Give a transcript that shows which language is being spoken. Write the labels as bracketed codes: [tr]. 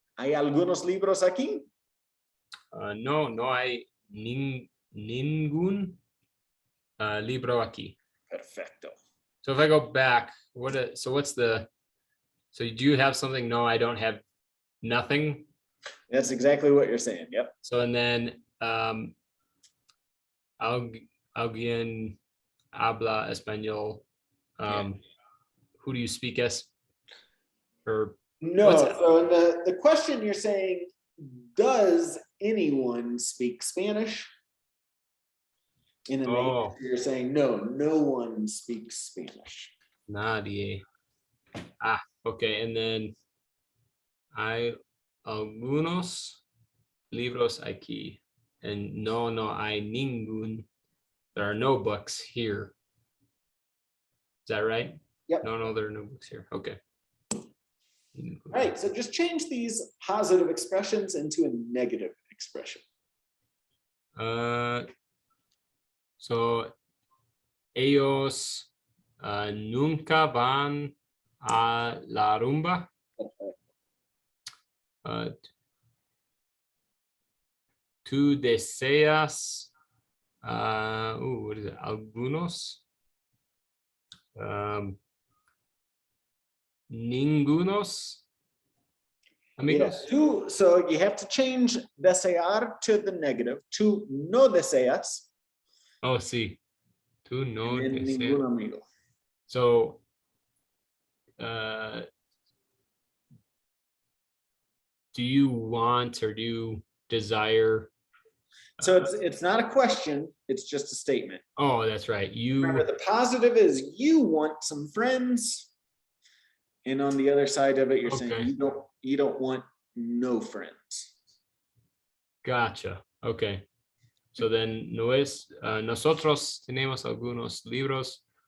[es] ¿Hay algunos libros aquí? No hay ningún libro aquí. Perfecto. [en] So if I go back, so do you have something? No, I don't have nothing. That's exactly what you're saying. Yep. So and then [es] alguien habla español. [en] Who do you speak as? Or no, so in the question you're saying, does anyone speak Spanish? In the negative, you're saying no one speaks Spanish. [es] Nadie. [en] Okay, and then [es] hay algunos libros aquí, and no hay ningún. [en] There are no books here. Is that right? Yep. No, there are no books here. Okay. All right, so just change these positive expressions into a negative expression. [es] So ellos nunca van a la rumba. Tú deseas [en] what is it? [es] Algunos. Ningunos amigos. [en] Yeah, so you have to change desear to the negative. [es] Tú no deseas. Oh, sí. Tú no deseas. Ningún amigo. [en] So do you want or do you desire? So it's not a question, it's just a statement. Oh, that's right. Remember, the positive is you want some friends. And on the other side of it, you're saying you don't want no friends. Gotcha. Okay. [es] So then nosotros tenemos algunos libros.